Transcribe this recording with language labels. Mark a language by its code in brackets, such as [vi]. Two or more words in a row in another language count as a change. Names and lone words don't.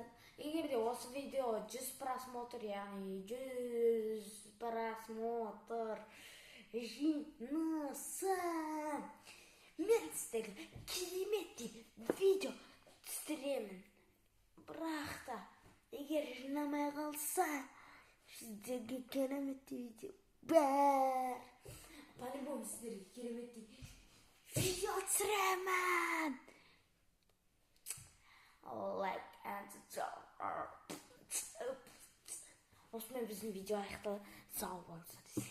[kk] Егер де осы видео 100 просмотр, яғни 100 просмотр жинаса, мен сіздерге кереметтей видео түсіремін. Бірақ та егер жинамай қалса, сіздерге кереметтей видео бар. По-любому сіздерге кереметтей видео түсіремін. [en] Like and subscribe. [kk] Осымен біздің видео аяқталды. Сау болыңыздар десе.